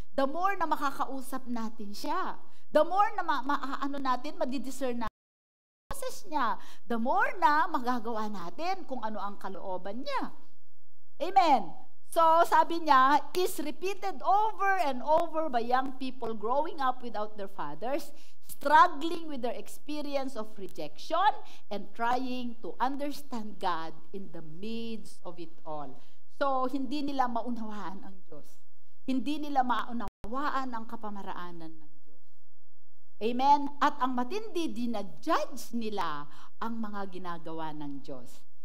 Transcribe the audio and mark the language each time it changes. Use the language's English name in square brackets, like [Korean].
[Filipino] The more na makakausap natin siya. The more na madidiscern natin ang process niya. The more na magagawa natin kung ano ang kalooban niya. Amen? So, sabi niya, [English] is repeated over and over by young people growing up without their fathers, struggling with their experience of rejection, and trying to understand God in the midst of it all. [Filipino] So, hindi nila maunawaan ang Diyos. Hindi nila maunawaan ang kapamaraanan ng Diyos. Amen? At ang matindi, dinajudge nila ang mga ginagawa ng Diyos.